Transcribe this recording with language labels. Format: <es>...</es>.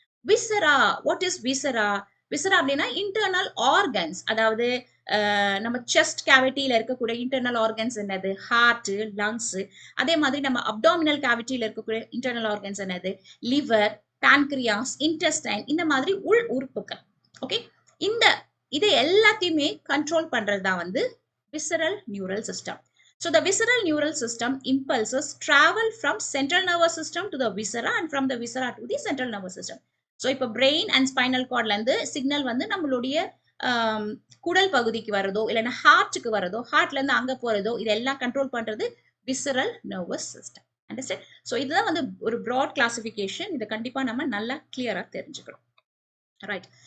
<ta>விசரா,</ta> <en>What is viscera?</en> <ta>விசரா அப்படின்னா internal organs, அதாவது நம்ம செஸ்ட் கேவிட்டியில இருக்கக்கூடிய இன்டர்னல் ஆர்கன்ஸ் என்னது, ஹார்ட், லங்ஸ். அதே மாதிரி நம்ம அப்டாமினல் கேவிட்டியில இருக்கக்கூடிய இன்டர்னல் ஆர்கன்ஸ் என்னது, லிவர், பான்கிரியாஸ், இன்டெஸ்டைன், இந்த மாதிரி உள் உறுப்புகள். ஓகே, இந்த இதை எல்லாத்தையுமே கண்ட்ரோல் பண்றது தான் வந்து visceral neural system.</ta> <en>So the visceral neural system impulses travel from central nervous system to the viscera and from the viscera to the central nervous system.</en> <ta>So இப்போ brain and spinal cordல இருந்து signal வந்து நம்மளுடைய குடல் பகுதிக்கு வரதோ இல்லைன்னா ஹார்ட்டுக்கு வரதோ, ஹார்ட்ல இருந்து அங்க போறதோ, இதெல்லாம் கண்ட்ரோல் பண்றது visceral nervous system. Understand? So இதுதான் வந்து ஒரு ப்ராட் கிளாசிஃபிகேஷன். இதை கண்டிப்பா நம்ம நல்லா கிளியரா தெரிஞ்சுக்கணும், ரைட்.</ta>